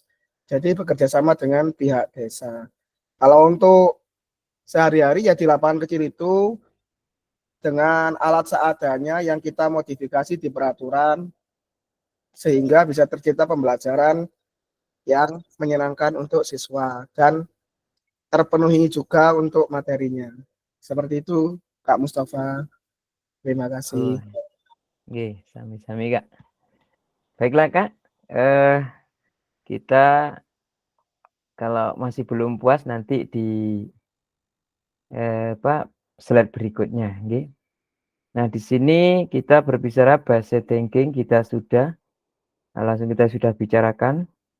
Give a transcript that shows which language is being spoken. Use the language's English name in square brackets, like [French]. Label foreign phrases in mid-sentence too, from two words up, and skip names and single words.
[Indonesian] Jadi bekerja sama dengan pihak desa. Kalau untuk sehari-hari ya di lapangan kecil itu dengan alat seadanya yang kita modifikasi di peraturan sehingga bisa tercipta pembelajaran yang menyenangkan untuk siswa dan terpenuhi juga untuk materinya. Seperti itu Kak Mustafa. Terima Oh, kasih. [Javanese] nggih, sami-sami Kak. [Indonesian] Baiklah Kak, eh kita kalau masih belum puas nanti di slide berikutnya, nggih. Nah, di sini kita berbicara [English] base thinking [Indonesian] kita sudah langsung kita sudah bicarakan.